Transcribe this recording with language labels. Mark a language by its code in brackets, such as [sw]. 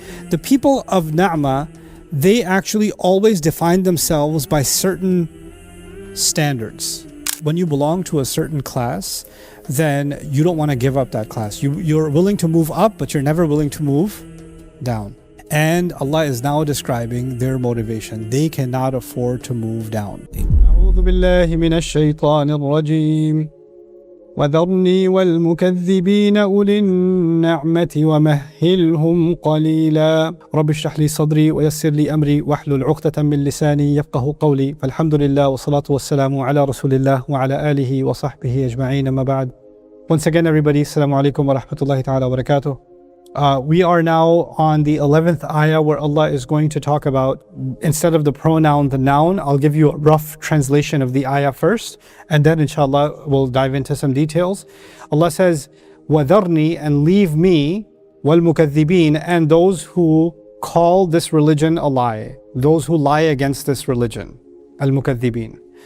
[en] The people of Na'ma, they actually always defined themselves by certain standards. When you belong to a certain class, then you don't want to give up that class. You're willing to move up, but you're never willing to move down. And Allah is now describing their motivation. They cannot afford to move down. [ar] أعوذ بالله من الشيطان الرجيم وذرني والمكذبين أولي النعمة ومهلهم قليلا رب اشرح لي صدري ويسر لي أمري واحلل عقدة من لساني يفقه قولي فالحمد لله والصلاة والسلام على رسول الله وعلى آله وصحبه أجمعين أما بعد. [en] Once again, everybody, Assalamu alaikum wa rahmatullahi ta'ala wa barakatuh. We are now on the 11th ayah where Allah is going to talk about, instead of the pronoun, the noun. I'll give you a rough translation of the ayah first, and then inshallah we'll dive into some details. Allah says, [ar] وَذَرْنِي, [en] and leave me, [ar] وَالْمُكَذِّبِينَ, [en] and those who call this religion a lie, those who lie against this religion, al-mukaththibin.